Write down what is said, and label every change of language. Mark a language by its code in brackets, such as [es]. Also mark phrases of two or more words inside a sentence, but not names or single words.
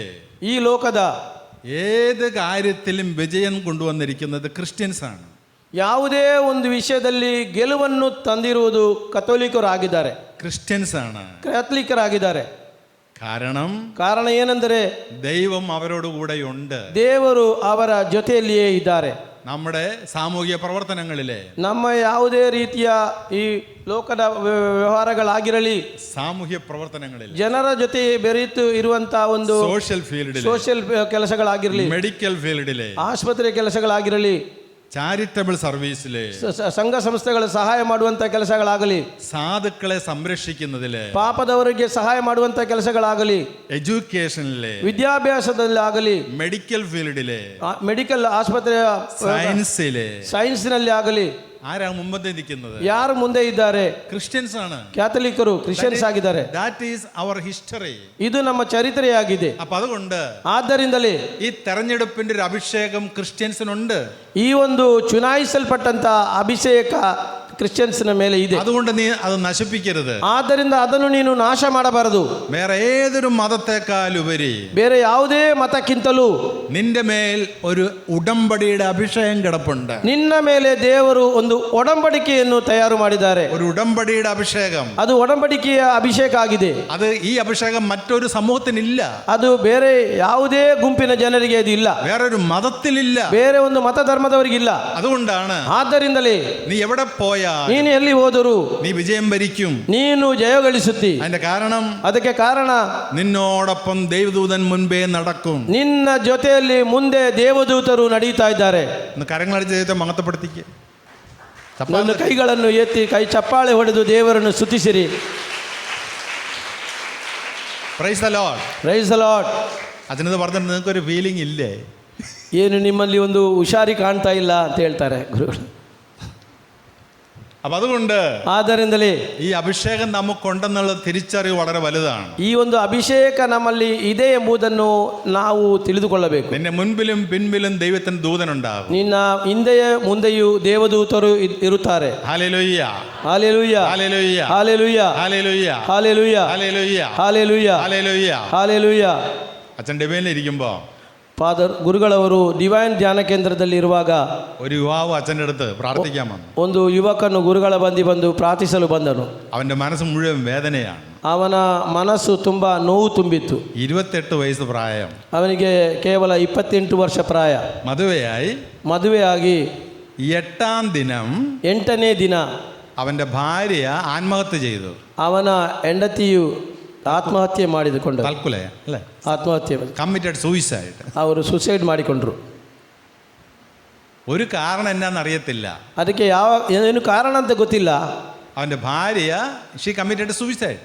[kn] ಈ ಲೋಕದ [ml] ഏത് കാര്യത്തിലും വിജയം കൊണ്ടുവന്നിരിക്കുന്നത് ക്രിസ്ത്യൻസ് ആണ്. [kn] ಯಾವುದೇ ಒಂದು ವಿಷಯದಲ್ಲಿ ಗೆಲುವನ್ನು ತಂದಿರುವುದು ಕಥೋಲಿಕರಾಗಿದ್ದಾರೆ, [ml] ക്രിസ്ത്യൻസ് ആണ്. [kn] ಕ್ಯಾಥಲಿಕರಾಗಿದ್ದಾರೆ. ಕಾರಣ ಏನೆಂದರೆ [ml] ദൈവം അവരോട് കൂടെയുണ്ട്. [kn] ದೇವರು ಅವರ ಜೊತೆಯಲ್ಲಿಯೇ ಇದ್ದಾರೆ. [ml] നമ്മുടെ സാമൂഹിക പ്രവർത്തനങ്ങളിലെ, [kn] ನಮ್ಮ ಯಾವುದೇ ರೀತಿಯ ಈ ಲೋಕದ ವ್ಯವಹಾರಗಳಾಗಿರಲಿ, [ml] സാമൂഹ്യ പ്രവർത്തനങ്ങളിൽ, [kn] ಜನರ ಜೊತೆ ಬೆರೆತು ಇರುವಂತಹ ಒಂದು ಸೋಷಿಯಲ್ ಕೆಲಸಗಳಾಗಿರಲಿ, [en] medical fieldile, [kn] ಆಸ್ಪತ್ರೆ ಕೆಲಸಗಳಾಗಿರಲಿ, [en] charitable serviceile, [kn] ಸಂಘ ಸಂಸ್ಥೆಗಳ ಸಹಾಯ ಮಾಡುವಂತ ಕೆಲಸಗಳಾಗಲಿ, [ml] സാധുക്കളെ സംരക്ഷിക്കുന്നതിലെ, [kn] ಪಾಪದವರಿಗೆ ಸಹಾಯ ಮಾಡುವಂತ ಕೆಲಸಗಳಾಗಲಿ, [ml] എഡ്യൂക്കേഷനിലെ, [kn] ವಿದ್ಯಾಭ್ಯಾಸದಲ್ಲಿ ಆಗಲಿ, [en] medical fieldile, [kn] ಮೆಡಿಕಲ್ ಆಸ್ಪತ್ರೆಯ ಸೈನ್ಸ್ನಲ್ಲಿ ಆಗಲಿ, [ml] ആരാ മുമ്പത്തെ നിൽക്കുന്നത്? [kn] ಯಾರು ಮುಂದೆ ಇದ್ದಾರೆ? [ml] ക്രിസ്ത്യൻസ് ആണ്. [kn] ಕ್ಯಾಥಲಿಕರು, ಕ್ರಿಶ್ಚಿಯನ್ಸ್ ಆಗಿದ್ದಾರೆ. [en] That is our history. [kn] ಇದು ನಮ್ಮ ಚರಿತ್ರೆಯಾಗಿದೆ. [ml] അപ്പൊ അതുകൊണ്ട് [kn] ಆದ್ದರಿಂದಲೇ [ml] ഈ തെരഞ്ഞെടുപ്പിന്റെ ഒരു അഭിഷേകം ക്രിസ്ത്യൻസിനുണ്ട്. [kn] ಈ ಒಂದು ಚುನಾಯಿಸಲ್ಪಟ್ಟಂತ ಅಭಿಷೇಕ ಕ್ರಿಶ್ಚಿಯನ್ಸ್ನ ಮೇಲೆ ಇದೆ. [ml] അതുകൊണ്ട് നീ അത് നശിപ്പിക്കരുത്. [kn] ಆದ್ದರಿಂದ ಅದನ್ನು ನೀನು ನಾಶ ಮಾಡಬಾರದು. [ml] വേറെ ഏതൊരു മതത്തെക്കാളുപരി [kn] ಬೇರೆ ಯಾವುದೇ ಮತಕ್ಕಿಂತಲೂ [ml] നിന്റെ മേൽ ഒരു ഉടമ്പടിയുടെ അഭിഷേകം കിടപ്പുണ്ട്. [kn] ನಿನ್ನ ಮೇಲೆ ದೇವರು ಒಂದು ಒಡಂಬಡಿಕೆಯನ್ನು ತಯಾರು ಮಾಡಿದ್ದಾರೆ. [ml] ഒരു ഉടമ്പടിയുടെ അഭിഷേകം. [kn] ಅದು ಒಡಂಬಡಿಕೆಯ ಅಭಿಷೇಕ ಆಗಿದೆ. [ml] അത് ಈ അഭിഷേകം മറ്റൊരു സമൂഹത്തിനില്ല. [kn] ಅದು ಬೇರೆ ಯಾವುದೇ ಗುಂಪಿನ ಜನರಿಗೆ ಅದು ಇಲ್ಲ, [ml] വേറൊരു മതത്തിലില്ല. [kn] ಬೇರೆ ಒಂದು ಮತ ಧರ್ಮದವರಿಗಿಲ್ಲ. [ml] അതുകൊണ്ടാണ് [kn] ಆದ್ದರಿಂದಲೇ [ml] നീ എവിടെ പോയാൽ [kn] ನೀನು ಎಲ್ಲಿ ಹೋದರೂ [ml] നീ വിജയം വരിക്കും. [kn] ನೀನು ಜಯಗಳಿಸುತ್ತಿ. [ml] അതിന്റെ കാരണം [kn] ಅದಕ್ಕೆ ಕಾರಣ [ml] നിന്നോടൊപ്പം ദൈവദൂതൻ മുൻപേ നടക്കും. [kn] ನಿನ್ನ ಜೊತೆಯಲ್ಲಿ ಮುಂದೆ ದೇವದೂತರು ನಡೀತಾ ಇದ್ದಾರೆ. [ml] ഒന്ന് കരങ്ങളടിച്ച് ദൈവത്തെ മഹത്വപ്പെടുത്തിക്ക്. [kn] ನನ್ನ ಕೈಗಳನ್ನು ಎತ್ತಿ ಕೈ ಚಪ್ಪಾಳೆ ಹೊಡೆದು ದೇವರನ್ನು ಸ್ತುತಿಸಿರಿ. [en] Praise the Lord. Praise the Lord. [ml] അതിനത് പറഞ്ഞിട്ട് നിങ്ങൾക്കൊരു ഫീലിംഗ് ഇല്ലേ? [kn] ಏನು ನಿಮ್ಮಲ್ಲಿ ಒಂದು ಹುಷಾರಿ ಕಾಣ್ತಾ ಇಲ್ಲ ಅಂತ ಹೇಳ್ತಾರೆ ಗುರುಗಳು. [ml] അപ്പം അതുകൊണ്ട് [kn] ಆದ್ದರಿಂದಲೇ [ml] ഈ അഭിഷേകം നമുക്കുണ്ടെന്നുള്ള തിരിച്ചറിവ് വളരെ വലുതാണ്. [kn] ಈ ಒಂದು ಅಭಿಷೇಕ ನಮ್ಮಲ್ಲಿ ಇದೆ ಎಂಬುದನ್ನು ನಾವು ತಿಳಿದುಕೊಳ್ಳಬೇಕು. [ml] നിന്റെ മുൻപിലും പിൻപിലും ദൈവത്തിന് ദൂതനുണ്ടാകും. [kn] ನಿನ್ನ ಹಿಂದೆಯೇ ಮುಂದೆಯೂ ದೇವದೂತರು ಇರುತ್ತಾರೆ. [ml] ഹല്ലേലൂയ, [kn] ಹಾಲೆಲೂಯ, [ml] ഹല്ലേലൂയ, [kn] ಹಾಲೆಲೂಯ, [ml] ഹല്ലേലൂയ, [kn] ಹಾಲೆಲೂಯ, [ml] ഹല്ലേലൂയ, [kn] ಹಾಲೆಲೂಯ, [ml] ഹല്ലേലൂയ. [kn] ಹಾಲೆಲೂಯ. [ml] അച്ഛൻ ഡിവൈനിൽ ഇരിക്കുമ്പോൾ [kn] ಫಾದರ್ ಗುರುಗಳವರು ಡಿವೈನ್ ಧ್ಯಾನ ಕೇಂದ್ರದಲ್ಲಿ ಇರುವಾಗ [ml] ഒരു യുവാവ് അച്ഛൻ്റെ അടുത്ത് പ്രാർത്ഥിക്കാൻ വന്നു. [kn] ಒಂದು ಯುವಕನು ಗುರುಗಳ ಬಂದು ಪ್ರಾರ್ಥಿಸಲು ಬಂದನು. [ml] അവൻ്റെ മനസ്സ് മുഴുവൻ വേദനയാണ്. [kn] ಅವನ ಮನಸ್ಸು ತುಂಬ ನೋವು ತುಂಬಿತ್ತು. [ml] 28 വയസ്സ് പ്രായം. [kn] ಅವನಿಗೆ ಕೇವಲ 28 ವರ್ಷ ಪ್ರಾಯ. ಮದುವೆಯಾಗಿ [ml] 8ാം ദിനം [kn] 8ನೇ ದಿನ [ml] അവൻ്റെ ഭാര്യ ആത്മഹത്യ ചെയ്തു. [kn] ಅವನ ಹೆಂಡತಿಯು ಆತ್ಮಹತ್ಯೆ ಮಾಡಿಕೊಂಡು [ml] തൽക്കുലയ അല്ലേ, [kn] ಆತ್ಮಹತ್ಯೆ [en] committed suicide. [kn] ಅವರು ಸುಸೈಡ್ ಮಾಡಿಕೊಂಡ್ರು. [ml] ഒരു കാരണം എന്നാന്ന് അറിയത്തില്ല. [kn] ಅದಕ್ಕೆ ಏನು ಕಾರಣ ಅಂತ ಗೊತ್ತಿಲ್ಲ. [ml] അവൻ്റെ ഭാര്യ [en] she committed suicide.